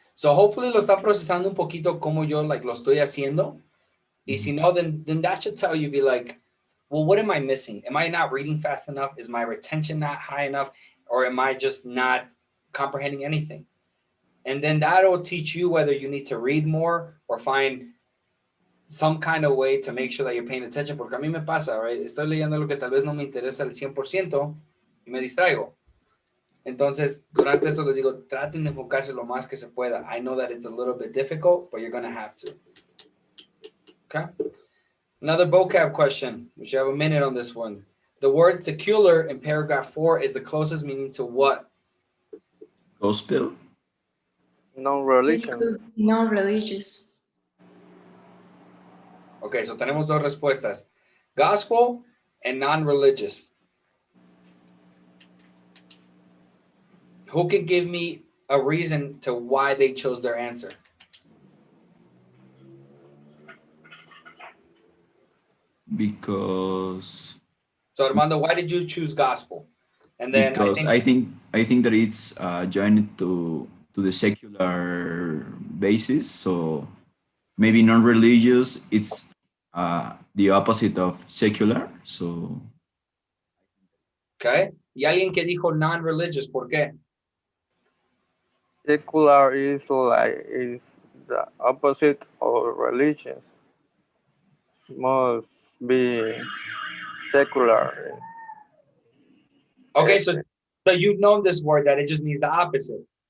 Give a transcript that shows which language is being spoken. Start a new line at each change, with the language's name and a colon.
English: So hopefully
Spanish: lo está procesando un poquito como yo lo estoy haciendo. Y si no,
English: then that should tell you, be like, well, what am I missing? Am I not reading fast enough? Is my retention not high enough? Or am I just not comprehending anything? And then that'll teach you whether you need to read more or find some kind of way to make sure that you're paying attention.
Spanish: Porque a mí me pasa,
English: right?
Spanish: Estoy leyendo lo que tal vez no me interesa al 100% y me distraigo. Entonces, durante eso les digo, traten de enfocarse lo más que se pueda.
English: I know that it's a little bit difficult, but you're going to have to. Okay? Another vocab question, which you have a minute on this one. The word secular in paragraph 4 is the closest meaning to what? Gospel. Non-religion. Non-religious. Okay, so
Spanish: tenemos dos respuestas.
English: Gospel and non-religious. Who can give me a reason to why they chose their answer? Because So Armando, why did you choose gospel? And then because I think that it's joined to the secular basis. So maybe non-religious. It's the opposite of secular. So okay.
Spanish: Y alguien que dijo non-religious, ¿por qué?
English: Secular is the opposite of religion. Must be secular. Okay, so you've known this word that it just means the opposite.